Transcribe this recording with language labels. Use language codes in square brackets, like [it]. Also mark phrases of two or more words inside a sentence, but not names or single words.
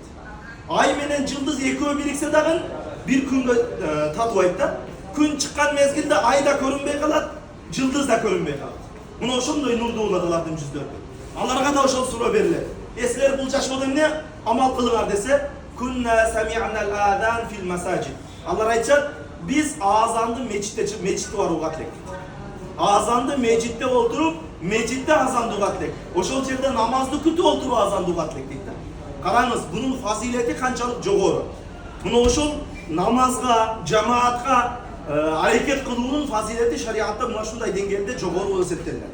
[ky] Ай менен жылдыз экөө бириксе дагы бир күнгө татыбайт да. Күн чыккан мезгилде ай да көрүнбөй калат, жылдыз да көрүнбөй калат. Мына ошондой нурдуу болот алардын жүздөрү. Аларга да ошол суроо берилет. Силер бул жашоодо эмне амал кылыңар десе, [ar] "كنا سمعنا الأذان في المساجد." [ky] Алар айтышат, биз азанды мечитте барууга тилек. Азанды мечитте олтуруп, мечитте азанды угат элек. Ошол жерде намазды күтүп олтуруп азанды угат элек дейт да. Караңыз, бунун фазилети канчалык жогору. Мына ошол намазга, жамаатка аракет кылуунун фазилети шариатта мына ушундай деңгээлде жогору болуп эсептелген.